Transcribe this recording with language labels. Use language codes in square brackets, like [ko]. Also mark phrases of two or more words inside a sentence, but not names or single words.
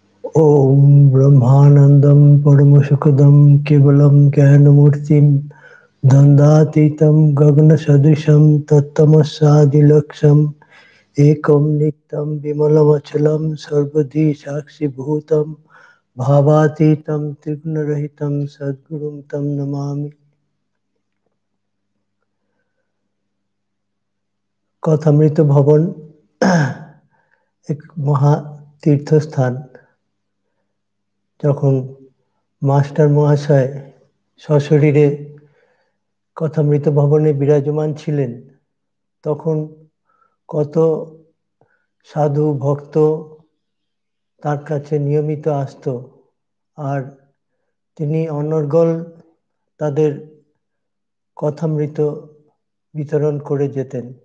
[sa] ॐ ब्रह्मानन्दं परमसुखदं केवलं ज्ञानमूर्तिं द्वन्द्वातीतं गगनसदृशं तत्तमस्यादिलक्ष्यम् एकं नित्यं विमलमचलं सर्वधी साक्षिभूतं भावातीतं त्रिगुणरहितं सद्गुरुं तं नमामि। [bn] কথামৃত ভবন এক মহা তীর্থস্থান। যখন মাস্টার মহাশয় সশরীরে কথামৃত ভবনে বিরাজমান ছিলেন, তখন কত সাধু ভক্ত তার কাছে নিয়মিত আসত, আর তিনি অনর্গল তাদের কথামৃত বিতরণ করে যেতেন।